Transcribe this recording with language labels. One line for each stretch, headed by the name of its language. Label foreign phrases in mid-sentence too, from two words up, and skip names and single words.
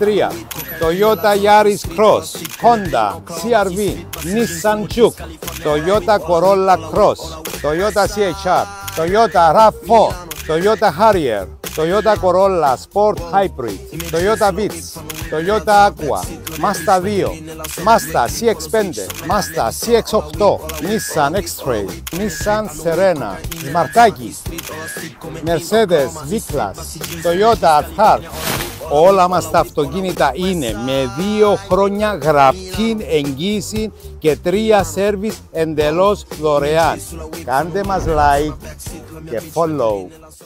Greek: Toyota Yaris Cross, Honda CR-V, Nissan Juke, Toyota Corolla Cross, Toyota CHR, Toyota RAV4, Toyota Harrier, Toyota Corolla Sport Hybrid, Toyota Vitz, Toyota Aqua, Mazda 2, Mazda CX-5, Mazda CX-8, Nissan X-Trail, Nissan Serena, Smartaki, Mercedes V-Class, Toyota Alphard. Όλα μας τα αυτοκίνητα είναι με 2 χρόνια γραπτή εγγύηση και 3 σέρβις εντελώς δωρεάν. Κάντε μας like και follow.